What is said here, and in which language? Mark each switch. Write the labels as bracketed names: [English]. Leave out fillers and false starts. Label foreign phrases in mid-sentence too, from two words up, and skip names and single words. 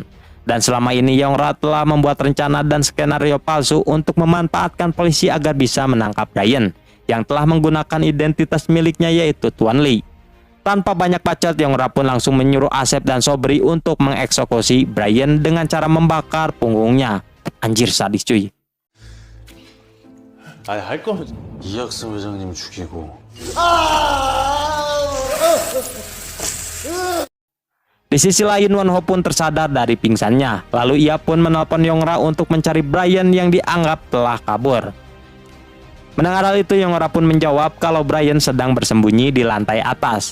[Indonesian] Dan selama ini Yongra telah membuat rencana dan skenario palsu untuk memanfaatkan polisi agar bisa menangkap Brian, yang telah menggunakan identitas miliknya yaitu Tuan Lee. Tanpa banyak bacot, Yongra pun langsung menyuruh Asep dan Sobri untuk mengeksekusi Brian dengan cara membakar punggungnya. Anjir, sadis cuy. [Korean] 아니 할 거면 이학승 회장님 죽이고 [Indonesian] Di sisi lain, Wonho pun tersadar dari pingsannya. Lalu ia pun menelpon Yongra untuk mencari Brian yang dianggap telah kabur. Mendengar hal itu, Yongra pun menjawab kalau Brian sedang bersembunyi di lantai atas.